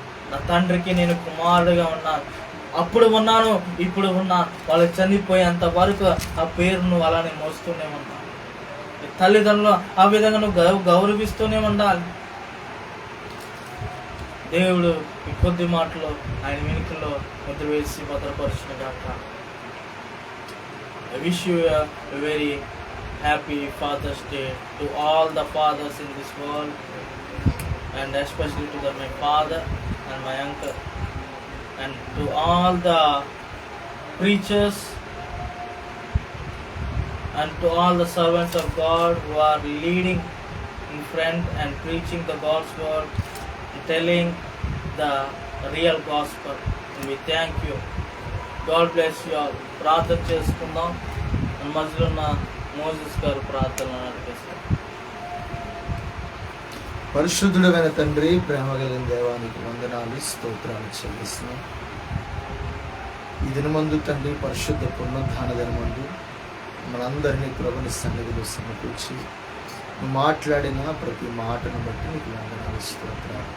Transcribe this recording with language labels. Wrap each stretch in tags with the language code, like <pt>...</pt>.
<te>నా తండ్రికి నేను కుమారుడుగా ఉన్నాను, అప్పుడు ఉన్నాను ఇప్పుడు ఉన్నాను, వాళ్ళు చనిపోయేంత వరకు ఆ పేరును అలానే మోస్తూనే ఉన్నాను. తల్లిదండ్రులు ఆ విధంగా నువ్వు గౌరవిస్తూనే ఉండాలి. దేవుడు ఈ కొద్ది మాటలో ఆయన వెనుకలో ముద్ర వేసి భద్రపరుచును గాక.</te> <en>I wish you a very happy Father's Day to all the fathers in this world, and especially to my father and my uncle, and to all the preachers and to all the servants of God who are leading in front and preaching the God's word, telling the real gospel. And we thank you. God bless you all.</en> <te>ప్రార్థన చేసుకుందాం. మధ్యలో ఉన్న Moses గారు ప్రార్థన నడిపిస్తారు. పరిశుద్ధుడైన తండ్రి, ప్రేమ కలిగిన దేవానికి వందనాలు స్తోత్రాలు చెల్లిస్తున్నాం. ఈ దినమందు తండ్రి, పరిశుద్ధ పునరుద్ధాన దినమందు మనందరినీ ప్రభుని సన్నిధిలో సమకూర్చి నువ్వు మాట్లాడిన ప్రతి మాటను బట్టి నీకు వందనాలు స్తోత్రాలు.</te>